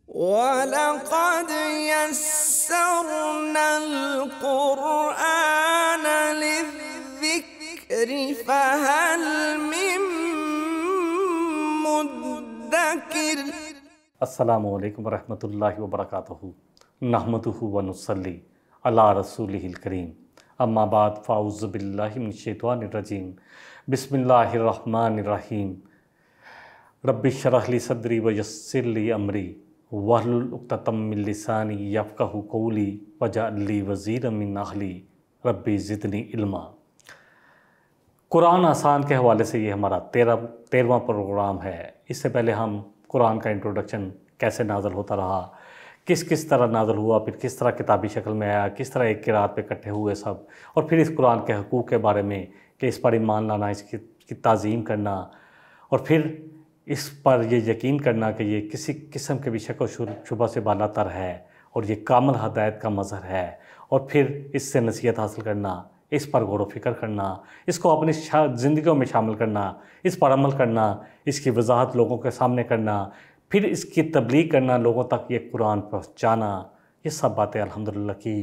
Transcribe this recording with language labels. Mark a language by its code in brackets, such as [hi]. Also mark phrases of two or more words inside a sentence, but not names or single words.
[ar] ولقد يسرنا القرآن للذكر فهل من مدكر. السلام عليكم ورحمة الله وبركاته. نحمده ونصلي على رسوله الكريم. أما بعد فأعوذ بالله من الشيطان الرجيم. بسم الله الرحمن الرحيم. رب اشرح لي صدري ويسر لي أمري واحلل عقدة من لساني يفقهوا قولي واجعل لي وزيرا من أهلي رب زدني علما. [ur] قرآن آسان کے حوالے سے یہ ہمارا 13واں پروگرام ہے. اس سے پہلے ہم قرآن کا انٹروڈکشن کیسے نازل ہوتا رہا، کس کس طرح نازل ہوا، پھر کس طرح کتابی شکل میں آیا، کس طرح ایک قراءت پہ اکٹھے ہوئے سب، اور پھر اس قرآن کے حقوق کے بارے میں کہ اس پر ایمان لانا، اس کی تعظیم کرنا، اور پھر اس پر یہ یقین کرنا کہ یہ کسی قسم کے بھی شک و شبہ سے بالاتر ہے اور یہ کامل ہدایت کا مظہر ہے، اور پھر اس سے نصیحت حاصل کرنا، اس پر غور و فکر کرنا، اس کو اپنی زندگیوں میں شامل کرنا، اس پر عمل کرنا، اس کی وضاحت لوگوں کے سامنے کرنا، پھر اس کی تبلیغ کرنا، لوگوں تک یہ قرآن پہنچانا، یہ سب باتیں الحمدللہ کی.